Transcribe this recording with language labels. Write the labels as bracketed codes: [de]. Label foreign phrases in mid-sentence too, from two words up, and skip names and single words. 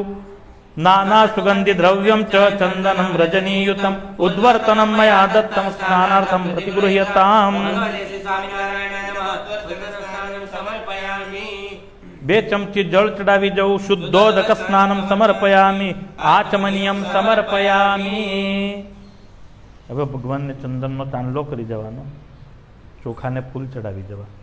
[sa] नाना सुगंधि द्रव्यं च चंदनं रजनीयुतम् उद्वर्तनं मया दत्तं स्नानार्थं प्रतिगृह्यताम्. [gu] 2 ચમચી જળ ચઢાવી જાઉ. [sa] शुद्धोदक स्नानं समर्पयामि. आचमनीयं समर्पयामि. [gu] હવે ભગવાનને ચંદનનો તાંડલો કરી જવાનો. ચોખાને ફૂલ ચડાવી જવા.